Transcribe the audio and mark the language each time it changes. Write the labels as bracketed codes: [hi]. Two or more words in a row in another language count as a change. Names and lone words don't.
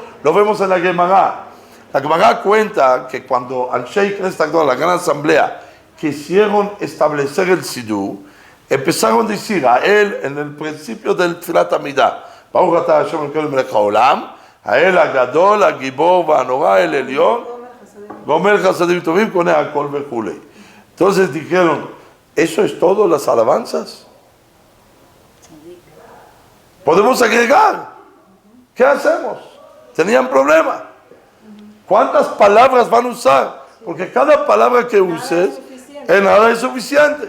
[es] Lo vemos en la Gemara. La Gemara cuenta que cuando [he] אנשי כנסת, [es] la gran asamblea, quisieron establecer el Siddur, empezaron a decir a él en el principio del [he] תפילת עמידה, ברוך אתה השם אלוקינו מלך העולם, [es] a él [he] הגדול, הגיבור, והנורא, אל עליון, גומל חסדים טובים, קונה הכל וכולי. [es] Entonces dijeron, ¿eso es todo las alabanzas? Podemos agregar. ¿Qué hacemos? Tenían problema. ¿Cuántas palabras van a usar? Porque cada palabra que uses, en nada es suficiente.